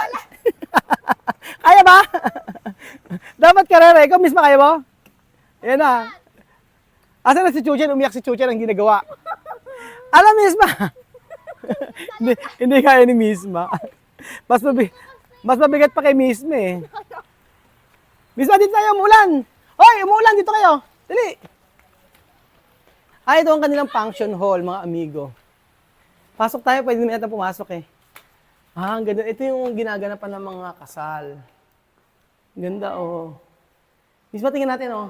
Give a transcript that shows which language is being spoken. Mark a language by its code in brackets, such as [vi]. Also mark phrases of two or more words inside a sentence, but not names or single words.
[tl] Kaya ba? Dapat karera. Ikaw mismo kaya mo? Ayan na. Asan na si Chuchen? Umiyak si Chuchen ang ginagawa. Alam, Misma. Hindi kaya ni Misma. Mas mabigat pa kay Misma eh. Misma, dito tayo, umulan. Hoy, umulan, dito kayo. Dali. Ito ang kanilang function hall, mga amigo. Pasok tayo, pwede naman natin pumasok eh. Ang ganda. Ito yung ginaganapan ng mga kasal. Ganda, oh. Misma, tingnan natin, oh.